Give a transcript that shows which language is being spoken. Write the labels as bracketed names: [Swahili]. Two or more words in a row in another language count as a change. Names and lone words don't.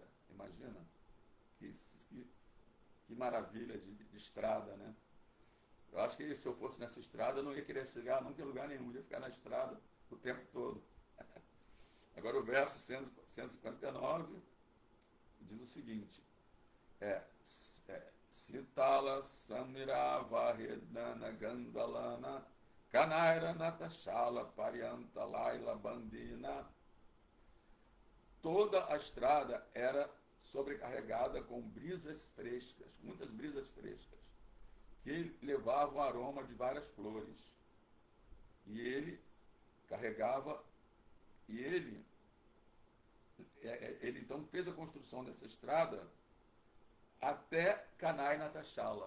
[Portuguese] Imagina que maravilha de estrada, né? Eu acho que se eu fosse nessa estrada, eu não ia querer chegar nunca em lugar nenhum. Eu ia ficar na estrada o tempo todo. Agora o verso 159 diz o seguinte, [Sanskrit] Sitala Samirava Redana Gandalana Kanaira Natashala Parianta Laila Bandina. [Portuguese] Toda a estrada era sobrecarregada com brisas frescas, muitas brisas frescas, que levavam o aroma de várias flores. E ele carregava, e ele então fez a construção dessa estrada até Canai Natashala.